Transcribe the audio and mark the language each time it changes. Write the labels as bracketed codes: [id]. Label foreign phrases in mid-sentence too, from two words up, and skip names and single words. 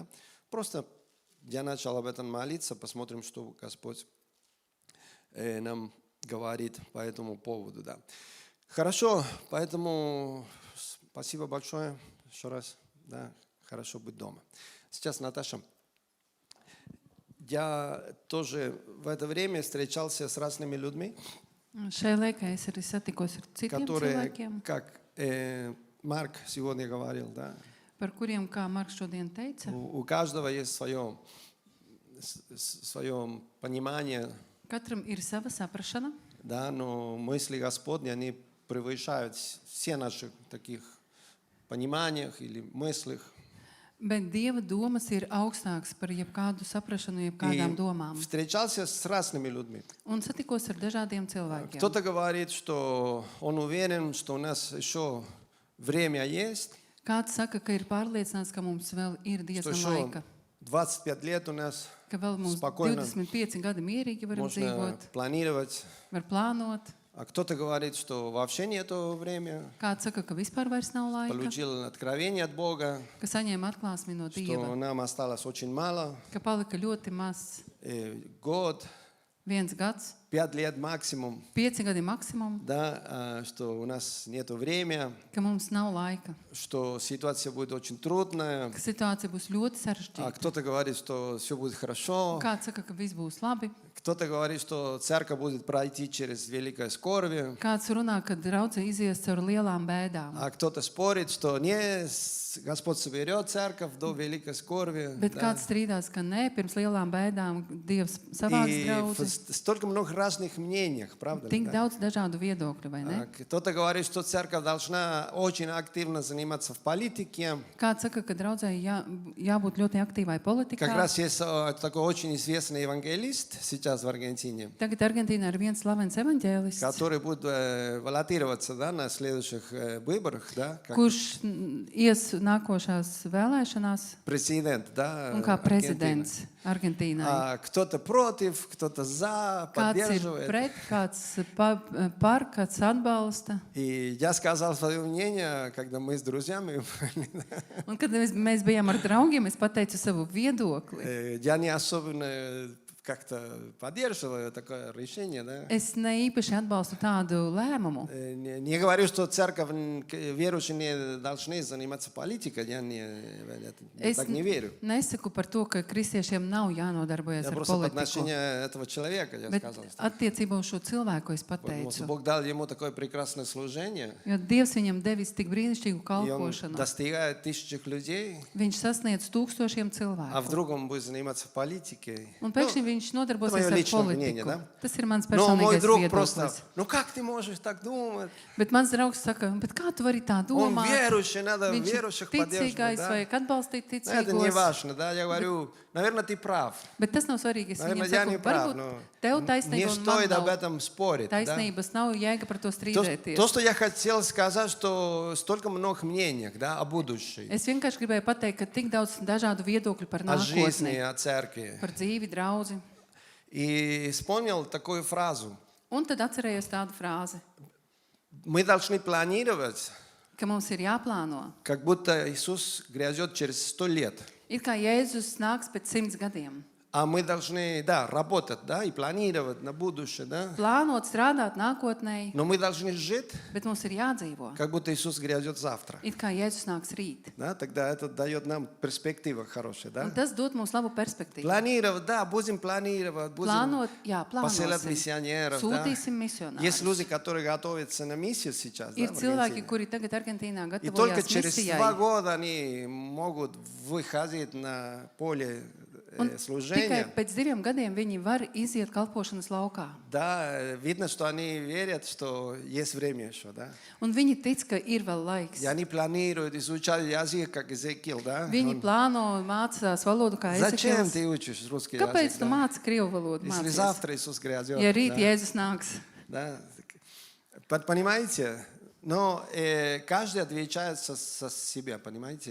[ru] Просто я начал об этом молиться, посмотрим, что Господь нам говорит по этому поводу. Да. Хорошо, поэтому спасибо большое еще раз. Да, хорошо быть дома. Сейчас, Наташа, я тоже в это время встречался с разными людьми, [lv] Šai laikā es arī satikos ar citiem [ru] которые, [lv] cilvēkiem, [ru] как Марк сегодня говорил, да, [lv] par kuriem, kā Marks šodien teica, [ru] у каждого есть свое понимание, [lv] katram ir sava saprašana, [ru] да, но мысли Господни, они превышают все наши таких пониманиях или мыслях. [lv] bet Dieva domas ir augstākas par jebkādu saprašanu, jebkādām domām. [ru] Встречался с разными людьми. [lv] Un satikos ar dažādiem cilvēkiem. [ru] Кто-то говорит, что он уверен, что у нас еще время есть, [lv] Kāds saka, ka ir pārliecināts, ka mums vēl ir [ru] что [lv] diezgan [ru] еще [lv] laika, [ru] 25 лет у нас [lv] ka vēl mums Spokojno. 25 gadi mierīgi varam [ru] можно [lv] dzīvot, [ru] планировать. [lv] var plānot. [ru] А кто-то говорит, что вообще нету времени, [lv] Kāds saka, ka vispār vairs nav laika, [ru] получил откровение от Бога, [lv] ka saņēma atklāsmi no [ru] что [lv] Dieva, [ru] нам осталось очень мало, [lv] ka palika ļoti maz, [ru] год, [lv] 1 gads, [ru] 5 лет максимум, [lv] 5 gadi maksimum, [ru] да, что у нас нету времени, [lv] ka mums nav laika, [ru] что ситуация будет очень трудная, [lv] ka situācija būs ļoti [ru] а [lv] sarežģīta. [ru] кто-то говорит, что все будет хорошо, [lv] Kāds saka, ka viss būs labi, [ru] кто-то говорит, что церковь будет пройти через великое скорбие, [lv] kāds runā, ka draudze izies caur lielām bēdām. [ru] а кто-то спорит, что не, Господь соберет церковь до великой скорби. [lv] Bet [ru] да. [lv] kāds strīdās, ka nē, pirms lielām bēdām Dievs savāks [ru] И [lv] draudzi. [ru] столько много разных мнений, правда? [lv] Tik [ru] да? [lv] daudz dažādu viedokļu, vai ne? [ru] Кто-то говорит, что церковь должна очень активно заниматься в политике. [lv] Kāds saka, ka draudzēji jābūt ļoti aktīvai [ru] Как [lv] politikā. [ru] раз есть такой очень известный евангелист сейчас в Аргентине, [lv] Tagad Argentīnā ir viens slavens evaņģēlists, [ru] который будет баллотироваться, да, на следующих выборах, да, как [lv] kurš ies nākošās vēlēšanās [ru] президент, да, [lv] un kā [ru] Аргентины. [lv] prezidents Argentīnai. [ru] Кто-то против, кто-то за, [lv] Kāds ir [ru] поддерживает. [lv] pret, kāds par, kāds atbalsta. [ru] И я сказал свое мнение, когда мы с друзьями. [lv] Un kad mēs bijām ar draugiem, es pateicu savu viedokli. [ru] Я не особенно как-то поддерживаю такое решение, да. [lv] Es ne īpaši atbalstu tādu lēmumu. [ru] Не говорю, что церковь, верующие не должны заниматься политикой, я так не верю. [lv] Nesaku par to, ka kristiešiem nav jānodarbojas [ru] Я [lv] ar [ru] просто по [lv] politiku. [ru] отношению этого человека, я [lv] Bet [ru] сказал. [lv] attiecībā uz šo cilvēku es [ru] Потому что [lv] pateicu, [ru] Бог дал ему такое прекрасное служение, [lv] jo Dievs viņam devis tik brīnišķīgu [ru] и он [lv] kalpošanu. [ru] достигает тысяч людей, [lv] Viņš sasniedz tūkstošiem [ru] а [lv] cilvēku. [ru] вдруг он будет заниматься политикой. [lv] Un pēkšņi viņš nodarbosies [ru] moje [lv] ar [ru] lično мнение, [lv] politiku. [ru] да? [lv] Tas ir mans [ru] Но мой [lv] personīgais [ru] друг просто, [lv] viedoklis. [ru] ну как ты можешь так думать? [lv] Bet mans draugs saka, bet kā tu vari tā [ru] Он [lv] domāt? [ru] верующий, надо [lv] Viņš ir [ru] верующих поддерживать. [lv] ticīgais, [ru] Да? [lv] vajag atbalstīt [ru] Но это не [lv] ticīgos. [ru] важно, да, я говорю, наверное, ты прав. [lv] Bet tas nav svarīgi. Es [ru] Наверное, [lv] viņam [ru] я не [lv] saku, [ru] прав, [lv] varbūt [ru] но [lv] tev [ru] не [lv] taisnība un man [ru] стоит об [lv] nav [ru] этом спорить. Да? [lv] taisnības, nav jēga par to strīdēties. [ru] То, что я хотел сказать, что столько много мнений, да, о будущем, [lv] Es vienkārši gribēju pateikt, ka tik daudz dažādu viedokļu par [ru] о жизни, [lv] nākotni, [ru] о церкви. [lv] par dzīvi, draudzi. [ru] И вспомнил такую фразу. [lv] Un tad atcerējos tādu frāzi, [ru] Мы должны планировать, [lv] ka mums ir jāplāno. [ru] как будто Иисус грядет через 100 лет. [lv] It kā Jēzus nāks pēc 100 gadiem. [ru] А мы должны, да, работать, да, и планировать на будущее, да. [lv] Plānot, strādāt nākotnē, [ru] Но мы должны жить, [lv] bet mums ir jādzīvo. [ru] как будто Иисус грядет завтра. [lv] It kā Jēzus nāks rīt. [ru] Да, тогда это дает нам перспективу хорошую, да. [lv] Un tas dod mums labu perspektīvu. [ru] Планировать, да, будем планировать, будем [lv] Plānot, jā, [ru] посылать [lv] plānosim. [ru] миссионеров, да. [lv] Sūtīsim [ru] Есть [lv] misionārus. [ru] люди, которые готовятся на миссию сейчас, да, [lv] Ir [ru] в [lv] cilvēki, [ru] Аргентине. [lv] kuri tagad Argentīnā [ru] И только [lv] gatavojas [ru] через 2 [lv] misijai. [ru] года они могут выходить на поле [lv] Un tikai [ru] служения. [lv] pēc 2 gadiem viņi var iziet kalpošanas laukā. [ru] Да, видно, что они верят, что есть время еще, да. [lv] Un viņi tic, ka ir vēl laiks. [ru] И они планируют изучать язык, как Ezekil, да. [lv] Viņi plāno mācās valodu kā [ru] Зачем [lv] Ezekils. [ru] ты учишь русский [lv] Kāpēc [ru] язык? [lv] tu [ru] Да? [lv] māci krievu valodu? [ru] Если [lv] Mācies? [ru] завтра Иисус грядет. [lv] Ja rīt [ru] да. [lv] Jēzus nāks. [ru] Да. Понимаете? Но каждый отвечает со себя, понимаете?